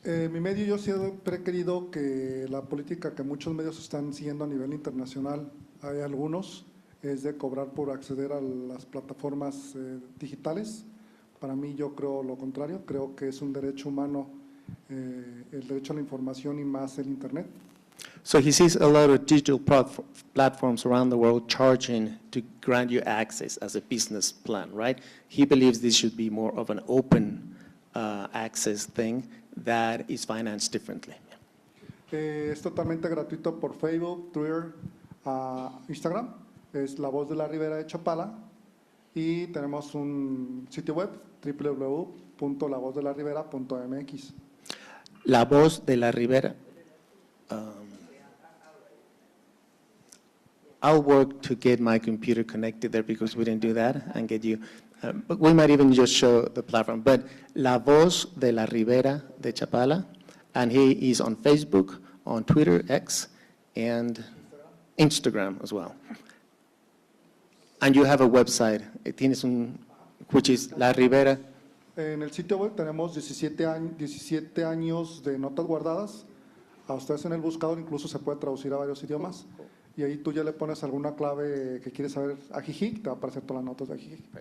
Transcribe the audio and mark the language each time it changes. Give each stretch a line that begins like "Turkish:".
Spanish: Mi medio, yo siempre he querido que la política que muchos medios están siguiendo a nivel internacional, hay algunos, es de cobrar por acceder a las plataformas digitales. Para mí, yo creo lo contrario, creo que es un derecho humano el derecho a la información y más el Internet.
English: So he sees a lot of digital platforms around the world charging to grant you access as a business plan, right? He believes this should be more of an open access thing that is financed differently.
Spanish: Es totalmente gratuito por Facebook, Twitter, Instagram. Es La Voz de la Ribera de Chapala. Y tenemos un sitio web, www.lavozdelaribera.mx. La Voz de la Ribera.
English: I'll work to get my computer connected there because we didn't do that and get you. But we might even just show the platform. But La Voz de la Ribera de Chapala, and he is on Facebook, on Twitter, X, and Instagram as well. And you have a website, which is La Ribera.
Spanish: En el sitio web tenemos 17 años de notas guardadas. A ustedes en el buscador incluso se puede traducir a varios idiomas. Y ahí tú ya le pones alguna clave que quieres saber a Ajijic, te va a aparecer todas las notas de Ajijic.